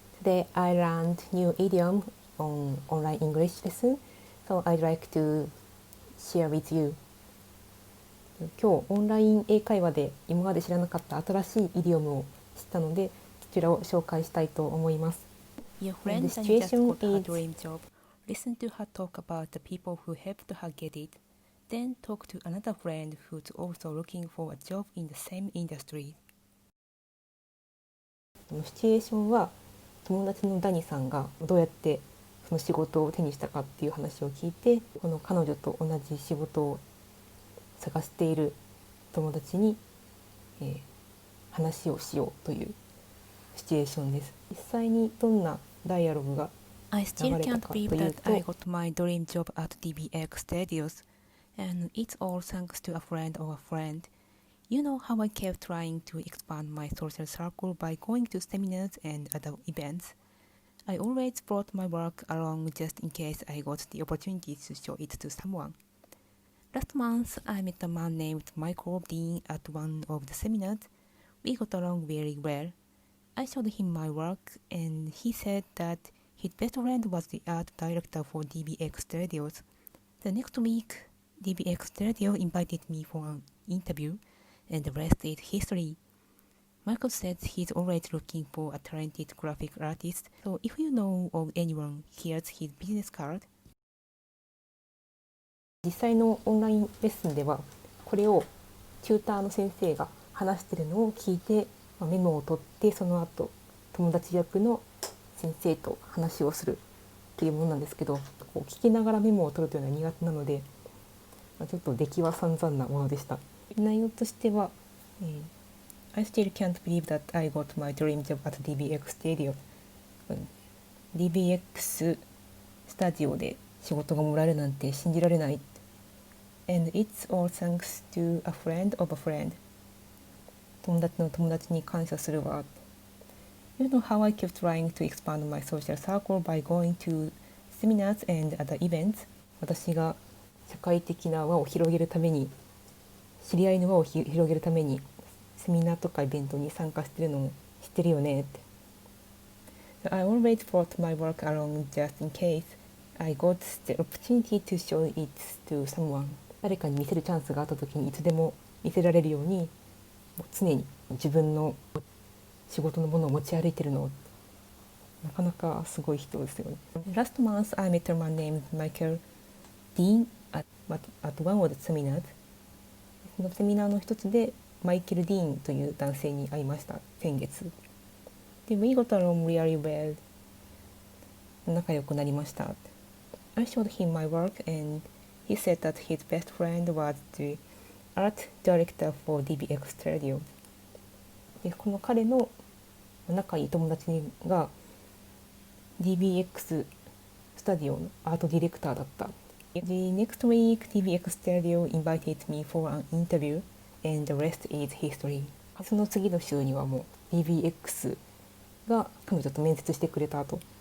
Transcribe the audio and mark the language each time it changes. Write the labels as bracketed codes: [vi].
[en] Today I learned new idiom on online English lesson, so I'd like to share with you. [ja] 今日オンライン英会話で今まで知らなかった新しいイディオムを知ったので、そちらを紹介したいと思います。 [en] Your friend just got her dream job. Listen to her talk about the people who helped her get it. Then talk to another friend who's also looking for a job in the same industry. [ja] シチュエーションは友達のダニさんがどうやってその仕事を手にしたかっていう話を聞いて、この彼女と同じ仕事を探している友達に、話をしようというシチュエーションです。実際にどんなダイアログが [en] I still can't believe that I got my dream job at DBX Studios, and it's all thanks to a friend of a friend. You know how I kept trying to expand my social circle by going to seminars and other events. I always brought my work along just in case I got the opportunity to show it to someone. Last month, I met a man named Michael Dean at one of the seminars. We got along very well. I showed him my work, and he said that his best friend was the art director for DBX Studios. The next week, DBX Studio invited me for an interview, and the rest is history. Michael says he's always looking for a talented graphic artist, so if you know of anyone, here's his business card. [ja] 実際のオンラインレッスンではこれをチューターの先生が話しているのを聞いて、メモを取ってその後友達役の先生と話をするというものなんですけど、こう聞きながらメモを取るというのは苦手なので、ちょっと出来は散々なものでした。内容としては、 [en] I still can't believe that I got my dream job at DBX Studio. [ja] DBX スタジオで仕事がもらえるなんて信じられない。 [en] And it's all thanks to a friend of a friend. [ja] 友達の友達に感謝するわ。 [en] You know how I kept trying to expand my social circle by going to seminars and other events. [ja] 私が社会的な輪を広げるために、知り合いの輪を広げるためにセミナーとかイベントに参加してるのも知ってるよねって。 [en] So I always brought my work along just in case I got the opportunity to show it to someone. [ja] 誰かに見せるチャンスがあった時にいつでも見せられるように、常に自分の仕事のものを持ち歩いてるの。なかなかすごい人ですよね。 [en] Last month I met a man named Michael Dean at one of the seminars. [ja] そのセミナーの一つでマイケル・ディーンという男性に会いました。先月。 [en] で、We got along really well. [ja] 仲良くなりました。 [en] I showed him my work and he said that his best friend was the art director for DBX Studio. [ja] で、この彼の仲いい友達が DBX スタジオのアートディレクターだった。 [en] The next week, DBX Studio invited me for an interview, and the rest is history. [ja] その次の週にはもう DBX が彼女と面接してくれたと。